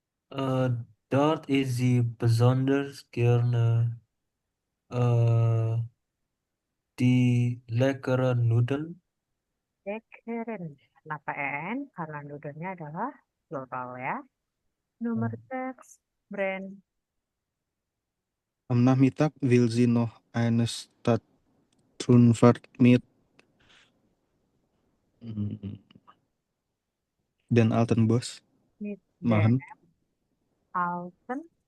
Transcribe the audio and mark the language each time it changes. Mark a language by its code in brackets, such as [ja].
[de] Äh, Dort ist sie besonders gerne äh, die leckeren Nudeln. [id] Dekeren. Kenapa N? Karena noodle-nya adalah plural ya. Nomor 6, Brand. [de] Am Nachmittag will sie noch eine Stadtrundfahrt mit mm, den alten Bus Mit dem machen. Alten.